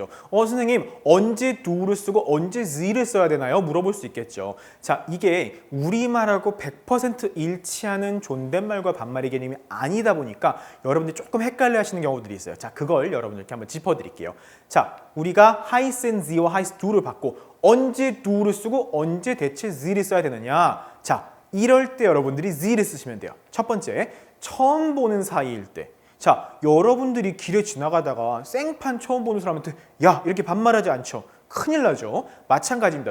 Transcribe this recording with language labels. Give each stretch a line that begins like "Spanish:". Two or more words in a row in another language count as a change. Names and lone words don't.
Korean: 선생님 언제 do를 쓰고 언제 sie를 써야 되나요? 물어볼 수 있겠죠. 자, 이게 우리말하고 100% 일치하는 존댓말과 반말의 개념이 아니다 보니까 여러분들이 조금 헷갈려 하시는 경우들이 있어요. 자, 그걸 여러분들께 한번 짚어드릴게요. 자, 우리가
German: heißen Sie
Korean: 와
German: heißen du
Korean: 를 받고 언제 do를 쓰고 언제 대체 sie를 써야 되느냐. 자, 이럴 때 여러분들이 sie를 쓰시면 돼요. 첫 번째, 처음 보는 사이일 때. 자, 여러분들이 길에 지나가다가 생판 처음 보는 사람한테 야 이렇게 반말하지 않죠. 큰일 나죠. 마찬가지입니다.